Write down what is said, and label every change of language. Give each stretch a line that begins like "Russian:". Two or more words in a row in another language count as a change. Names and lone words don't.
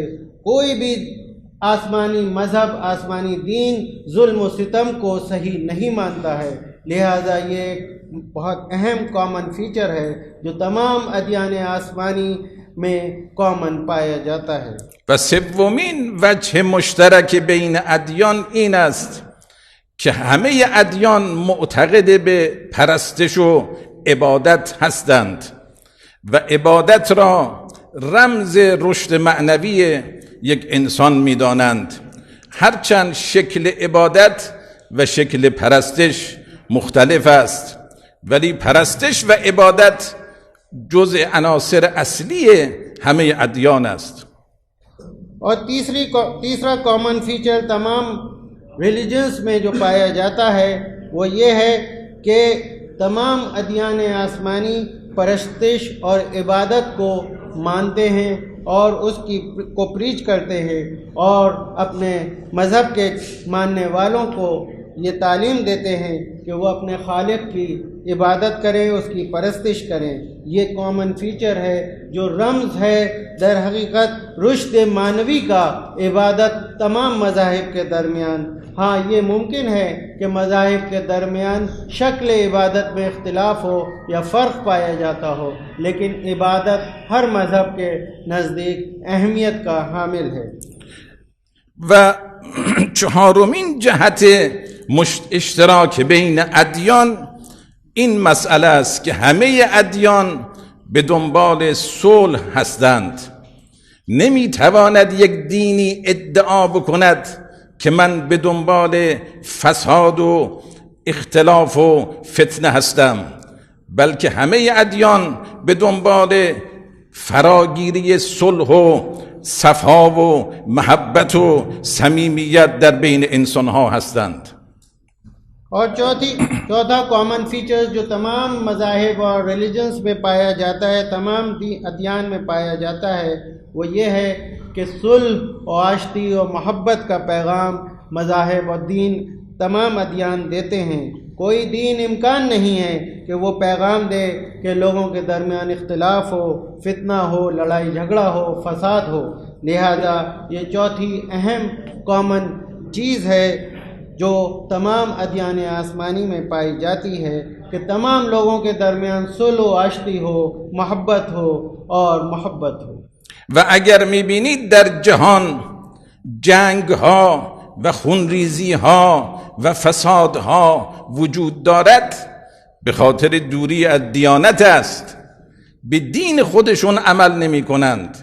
Urdu: کوئی بھی آسمانی مذہب، آسمانی دین ظلم و ستم کو صحیح نہیں مانتا ہے. لہٰذا یہ ایک بہت اہم
English: common feature
Urdu: ہے جو تمام ادیان آسمانی میں کامن پایا جاتا ہے.
Persian: و سومین وجه مشترک بین ادیان این است که همه ادیان معتقد به پرستش و عبادت هستند و عبادت را رمز رشد معنوی یک انسان می‌دانند، هرچند شکل عبادت و شکل پرستش مختلف است، ولی پرستش و عبادت جزء عناصر اصلی همه ادیان است.
Urdu: اور تیسرا
English: common feature
Urdu: تمام ریلیجنس میں جو پایا جاتا ہے وہ یہ ہے کہ تمام ادیان آسمانی پرستش اور عبادت کو مانتے ہیں اور اس کو پریچ کرتے ہیں اور اپنے مذہب کے ماننے والوں کو یہ تعلیم دیتے ہیں کہ وہ اپنے خالق کی عبادت کریں، اس کی پرستش کریں. یہ
English: common feature
Urdu: ہے جو رمز ہے در حقیقت رشد معنوی کا عبادت تمام مذاہب کے درمیان. ہاں یہ ممکن ہے کہ مذاہب کے درمیان شکل عبادت میں اختلاف ہو یا فرق پایا جاتا ہو، لیکن عبادت ہر مذہب کے نزدیک اہمیت کا حامل ہے.
Persian: و چهارمین جهت اشتراک بین ادیان این مسئله است که همه ادیان به دنبال صلح هستند. نمیتواند یک دینی ادعا بکند که من به دنبال فساد و اختلاف و فتنه هستم، بلکه همه ادیان به دنبال فراگیری صلح و صفا و محبت و صمیمیت در بین انسانها هستند.
Urdu: اور چوتھا
English: common feature
Urdu: جو تمام مذاہب اور ریلیجنس میں پایا جاتا ہے، تمام ادیان میں پایا جاتا ہے، وہ یہ ہے کہ صلح و آشتی و محبت کا پیغام مذاہب اور دین تمام ادیان دیتے ہیں. کوئی دین امکان نہیں ہے کہ وہ پیغام دے کہ لوگوں کے درمیان اختلاف ہو، فتنہ ہو، لڑائی جھگڑا ہو، فساد ہو. لہذا یہ چوتھی اہم کامن چیز ہے جو تمام ادیان آسمانی میں پائی جاتی ہے کہ تمام لوگوں کے درمیان صلح و آشتی ہو، محبت ہو اور محبت ہو.
Persian: و اگر میبینید در جهان جنگ ها و خونریزی ها و فساد ها وجود دارد، به خاطر دوری از دیانت است. به دین خودشون عمل نمی کنند.